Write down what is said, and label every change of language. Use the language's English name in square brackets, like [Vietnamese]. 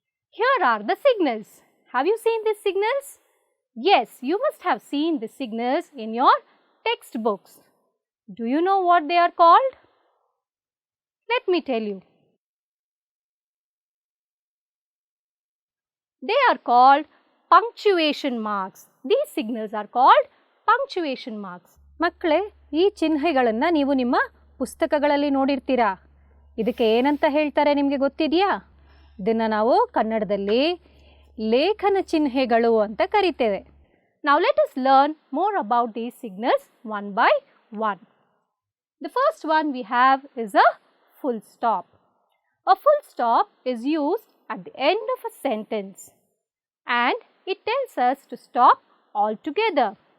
[English] Here are the signals. Have you seen these signals? Yes, you must have seen the signals in your textbooks. Do you know what they are called? Let me tell you. They are called punctuation marks. These signals are called punctuation marks. [Kannada] ಮಕ್ಕಳೇ, ಈ ಚಿಹ್ನೆಗಳನ್ನು ನೀವು ನಿಮ್ಮ ಪುಸ್ತಕಗಳಲ್ಲಿ ನೋಡಿರ್ತೀರಾ. ಇದಕ್ಕೆ ಏನಂತ ಹೇಳ್ತಾರೆ ನಿಮಗೆ ಗೊತ್ತಿದೆಯಾ? ಇದನ್ನು ನಾವು ಕನ್ನಡದಲ್ಲಿ ಲೇಖನ ಚಿಹ್ನೆಗಳು ಅಂತ ಕರಿತೇವೆ. [English] Now let us learn more about these signals one by one. The first one we have is a full stop. A full stop is used at the end of a sentence and it tells us to stop altogether.